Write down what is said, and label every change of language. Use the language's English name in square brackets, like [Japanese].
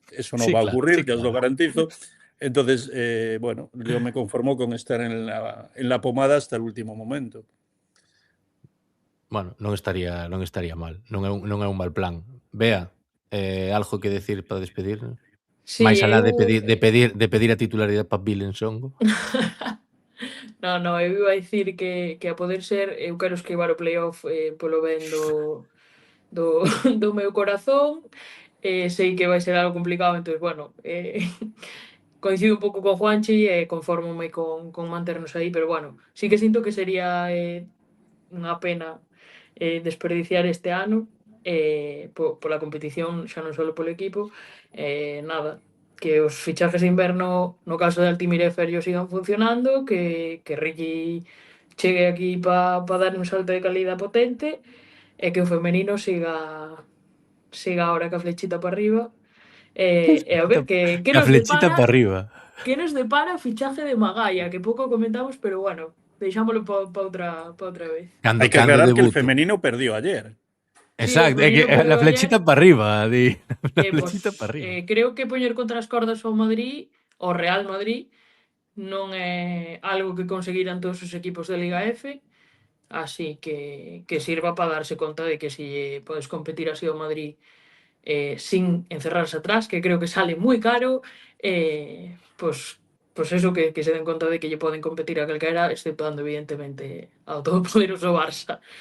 [Spanish] Eso no va a ocurrir, ya os lo garantizo. Entonces, bueno, yo me conformo con estar en la pomada hasta el último momento. [Galician] Bueno, non estaría mal. Non é un mal plan. Bea, algo que decir para despedir? Sí, máis alá de pedir a titularidade para Bilensongo. No, eu iba a dicir que a poder ser, eu quero esquivar o playoff polo ben do meu corazón. Sei que vai ser algo complicado, entón, bueno, coincido un pouco con Juanchi e confórmome con manternos aí, pero bueno, sí que sinto que sería unha pena desperdiciar este ano pola competición, xa non só polo equipo. Nada, que os fichajes de inverno no caso de Altimira e Ferjo sigan funcionando, que Ricky chegue aquí para dar un salto de calidad potente e que o femenino siga ahora ca flechita para arriba e a ver que nos flechita para arriba. Que nos depara o fichaje de Magaia, que pouco comentamos, pero bueno, deixámoslo para outra vez. [Spanish] Hay que aclarar que el femenino perdió ayer. Exacto, é que la flechita para arriba, di. La flechita para arriba. [Galician] Creo que poñer contra as cordas ao Madrid, ao Real Madrid, non é algo que conseguiran todos os equipos de Liga F, así que sirva para darse conta de que si podes competir así ao Madrid sin encerrarse atrás, que creo que sale moi caro, pues eso, que se den conta de que lle poden competir a calquera, exceptuando evidentemente ao todopoderoso Barça.